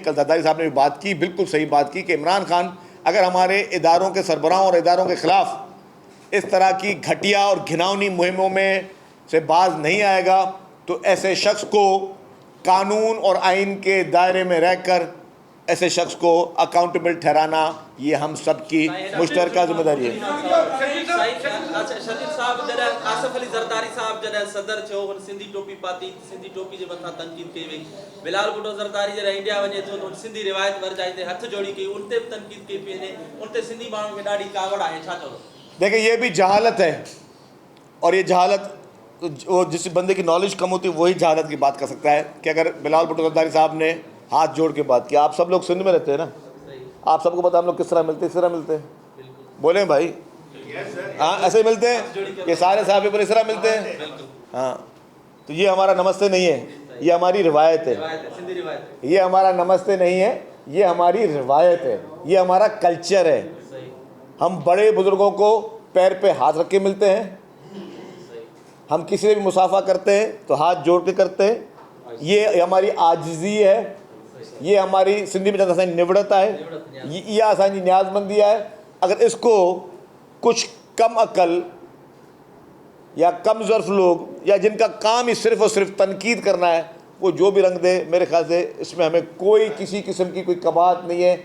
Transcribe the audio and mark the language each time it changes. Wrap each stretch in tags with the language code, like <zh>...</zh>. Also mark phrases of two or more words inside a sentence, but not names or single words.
<ur>کل زرداری صاحب نے بھی بات کی، بالکل صحیح بات کی، کہ عمران خان اگر ہمارے اداروں کے سربراہوں اور اداروں کے خلاف اس طرح کی گھٹیا اور گھناؤنی مہموں میں سے باز نہیں آئے گا تو ایسے شخص کو قانون اور آئین کے دائرے میں رہ کر ایسے شخص کو اکاؤنٹیبل ٹھہرانا یہ ہم سب کی مشترکہ ذمہ داری ہے.</ur> <sd>शरीफ साहब जॾहिं आसिफ अली ज़रदारी साहब जॾहिं सदर थियो, हुन सिंधी टोपी पाती, सिंधी टोपी जे मथां तनक़ीद कई वई। बिलाल भुट्टो ज़रदारी जॾहिं इंडिया वञे थो त सिंधी रिवायत वर्जाई ते हथ जोड़ी कई, उन ते बि तनक़ीद कई पई वञे, उन ते सिंधी माण्हुनि खे ॾाढी कावड़ आहे। छा चओ?</sd> <ur>دیکھیے، یہ بھی جہالت ہے، اور یہ جہالت وہ جس بندے کی نالج کم ہوتی ہے وہی جہالت کی بات کر سکتا ہے. کہ اگر بلال بھٹو زرداری صاحب نے ہاتھ جوڑ کے بات کی، آپ سب لوگ سندھ میں رہتے ہیں نا، آپ سب کو پتا ہم لوگ کس طرح ملتے ہیں، اس طرح ملتے ہیں، بولے بھائی، ہاں ایسے ملتے ہیں، یہ سارے صاحب پر اس طرح ملتے ہیں. ہاں، تو یہ ہمارا نمستے نہیں ہے، یہ ہماری روایت ہے. یہ ہمارا نمستے نہیں ہے، یہ ہماری روایت ہے، یہ ہمارا کلچر ہے. ہم بڑے بزرگوں کو پیر پہ ہاتھ رکھ کے ملتے ہیں، ہم کسی سے بھی مصافحہ کرتے ہیں تو ہاتھ جوڑ کے کرتے ہیں. یہ ہماری عاجزی ہے، یہ ہماری سندھی میں</ur> <sd>असांजी निवड़ता</sd> <ur>ہے، یہ</ur> <sd>असांजी न्याज़मंदी</sd> <ur>ہے. اگر اس کو کچھ کم عقل یا کم ظرف لوگ، یا جن کا کام ہی صرف اور صرف تنقید کرنا ہے، وہ جو بھی رنگ دے، میرے خیال سے اس میں ہمیں کوئی کسی قسم کی کوئی قباحت نہیں ہے.</ur>